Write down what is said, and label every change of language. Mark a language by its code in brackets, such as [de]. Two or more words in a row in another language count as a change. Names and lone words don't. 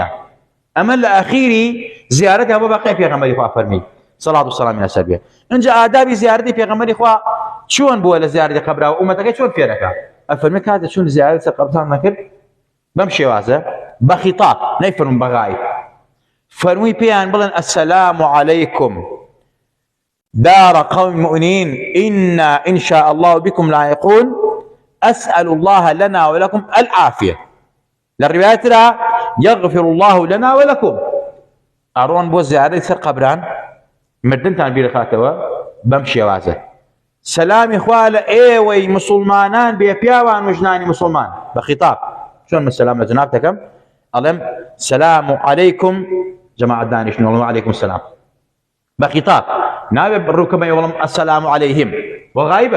[ckb] ئەمە لە ئەخیری زیارەتی بۆ بەقیع پێغەمبەری خوا فەرمی سەڵات و سەلامی لەسەر بێ. ئەنجا ئادابی زیارەتی پێغەمبەری خوا چۆن بووە لە زیارەتی قەبرا و ئومەتەکەی چۆن فێرەکە؟ ئەفەرمێ کاتێ چوون زیارەتی سەر قەبرستان نەکرد بەم شێوازە بە خیتاب، نەیفەرمون بەغایب، فەرمووی پێیان بڵێن [ar] السلام عليكم دار قوم مؤمنين إنا إن شاء الله بكم لاحقون أسأل الله لنا ولكم العافية. للرواية يغفر الله لنا ولكم. [ckb] أرون بو زيارة سر قبران مردنتان بیرخاتەوە بەم شێوازە. سەلامی خوا لە ئێوەی مسلمانان بێ پیاوان و ژنانی مسلمان بە خیتاب. چۆن من سەلام لە جناب دەکەم ئەڵێم [ar] سەلام عەلەیکم [ckb] جەماعەت دانیشتن وەڵێم [ar] عەلەیکم سەلام [ckb] بە خیتاب، نابێ ڕووکەمەوە وەڵێم [ar] ئەسەلام عەلەیهیم [ckb] بۆ غایبە.